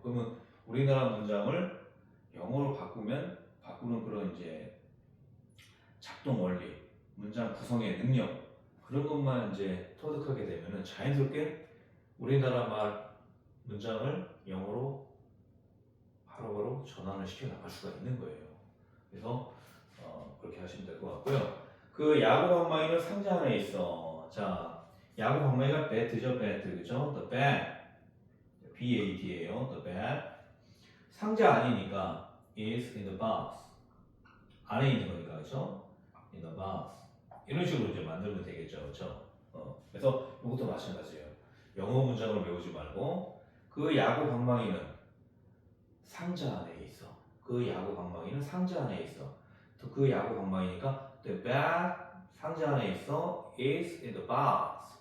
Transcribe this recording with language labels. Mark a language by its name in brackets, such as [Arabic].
[Korean] 그러면 우리나라 문장을 영어로 바꾸는 그런 이제 작동 원리, 문장 구성의 능력 그런 것만 이제 터득하게 되면은 자연스럽게 우리나라 말 문장을 영어로 바로바로 전환을 시켜 나갈 수가 있는 거예요. 그래서 그렇게 하시면 될 것 같고요. 그 야구 방망이는 상자 안에 있어. 자, 야구 방망이가 배트죠, 배트, 그죠? [English] The bat, B-A-T예요. The bat. [Korean] 상자 아니니까 [English] is in the box. [Korean] 안에 있는 거니까, 그죠? [English] In the box. [Korean] 이런 식으로 이제 만들면 되겠죠, 그죠? 그래서 이것도 마찬가지예요. 영어 문장을 외우지 말고 그 야구 방망이는 상자 안에 있어. 그 야구 방망이는 상자 안에 있어. 또 그 야구 방망이니까 [English] the bat [Korean] 상자 안에 있어 [English] is in the box.